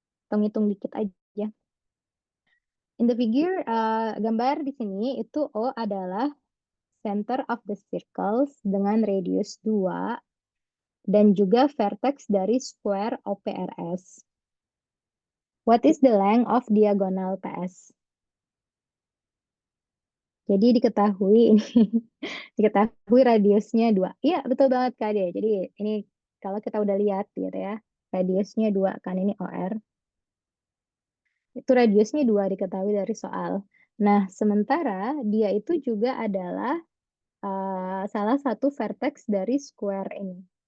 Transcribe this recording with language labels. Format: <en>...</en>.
<id>Atau ngitung dikit aja.</id> <en>In the figure,</en> <id>gambar di sini itu O adalah</id> <en>center of the circles</en> <id>dengan radius 2 dan juga vertex dari square OPRS.</id> <en>What is the length of diagonal PS?</en> <id>Jadi diketahui ini diketahui radiusnya 2. Iya, betul banget Kak Ade. Jadi ini kalau kita udah lihat gitu ya, radiusnya 2 kan ini OR. Itu radiusnya 2 diketahui dari soal. Nah, sementara dia itu juga adalah salah satu vertex dari square ini.</id>